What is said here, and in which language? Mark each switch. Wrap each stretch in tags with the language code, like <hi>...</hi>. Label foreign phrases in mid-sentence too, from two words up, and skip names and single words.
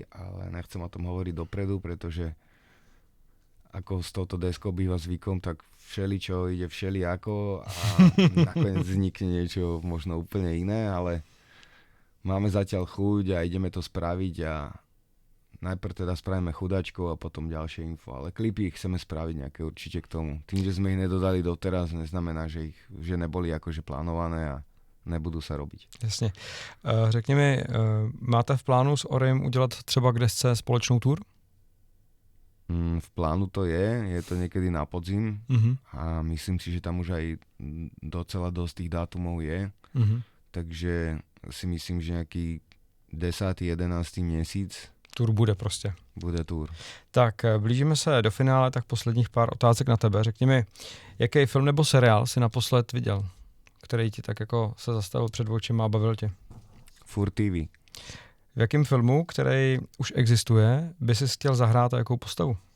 <sk>ale nechcem o tom hovoriť dopredu, pretože ako s touto deskou býva zvykom, tak všeličo ide všelijako a nakoniec vznikne niečo možno úplne iné, ale máme zatiaľ chuť a ideme to spraviť a najprv teda spravíme Chudáčkov a potom ďalšie info, ale klipy chceme spraviť nejaké určite k tomu. Tým, že sme ich nedodali doteraz, neznamená, že neboli akože plánované a nebudú sa robiť.</sk> <cs>Jasně. Řekni mi, máte v plánu s Orim udělat třeba k desce společnou tour?</cs> <sk>V plánu to je to niekedy</sk> <cs>na podzim</cs> <sk>a myslím si, že tam už aj docela dosť tých dátumov je, takže si myslím, že nejaký 10.</sk> <cs>11. měsíc Tour bude prostě. Bude tour. Tak blížíme se do finále, tak posledních pár otázek na tebe. Řekni mi, jaký film nebo seriál si naposled viděl, který ti tak jako se zastavil před očima a bavil tě? Fur TV. V jakém filmu, který už existuje, by si chtěl zahrát a jakou postavu?</cs>